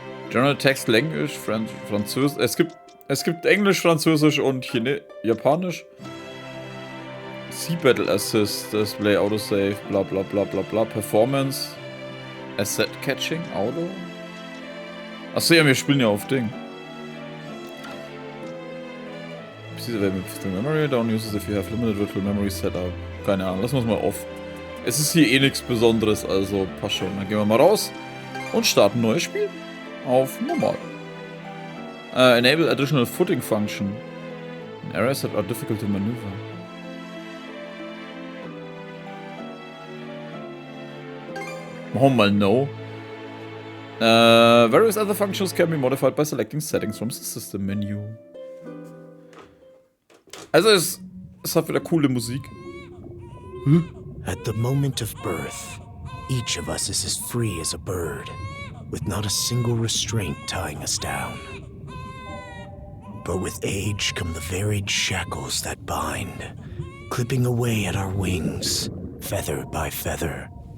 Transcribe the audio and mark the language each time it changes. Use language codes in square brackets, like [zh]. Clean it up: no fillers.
[de] General Text Language, Französisch. Es gibt Englisch, Französisch und Japanisch. [en] Sea Battle Assist, Display Autosave, bla bla bla bla bla. Performance. [de] Asset Catching, Auto? Achso, ja, wir spielen ja auf Ding. [en] Memory, down uses if you have limited virtual memory setup. [de] Keine Ahnung, lassen wir es mal off. Es ist hier eh nichts Besonderes, also passt schon. Dann gehen wir mal raus und starten ein neues Spiel. Auf normal. [en] Enable additional footing function. Areas that are difficult to maneuver. [de] Machen wir mal No. [en] Various other functions can be modified by selecting settings from the system menu. [de] Also es hat wieder coole Musik. [en] At the moment of birth, each of us is as free as a bird, with not a single restraint tying us down. But with age come the varied shackles that bind, clipping away at our wings, feather by feather.